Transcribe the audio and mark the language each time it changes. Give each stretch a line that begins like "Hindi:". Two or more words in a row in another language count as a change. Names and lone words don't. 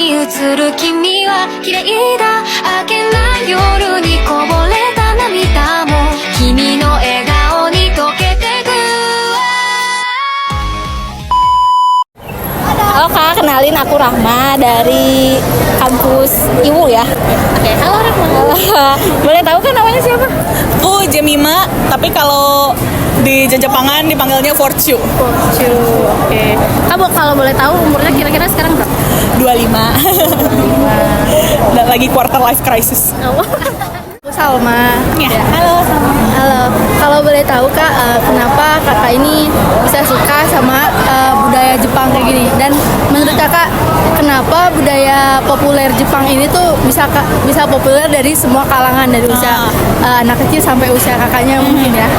Japanese: 映る君は綺麗だ明けない夜にこぼれた涙も君の笑顔に溶けてく
Indonesian: Halo Kak, kenalin aku Rahma dari kampus IWU ya. Oke, halo Rahma. Boleh tahu kan namanya siapa? Aku Jemima, tapi kalau di Jepangan dipanggilnya Fortune. Oke. Kamu kalau boleh tahu umurnya kira-kira sekarang berapa? 25. Dan lagi
English: quarter life crisis.
Indonesian: Salma. Ya. Halo Salma. Halo. Kalau boleh tahu Kak, kenapa Kakak ini bisa suka sama budaya Jepang kayak gini? Dan menurut Kakak, kenapa budaya populer Jepang ini tuh bisa populer dari semua kalangan, dari usia anak kecil sampai usia kakaknya mungkin ya?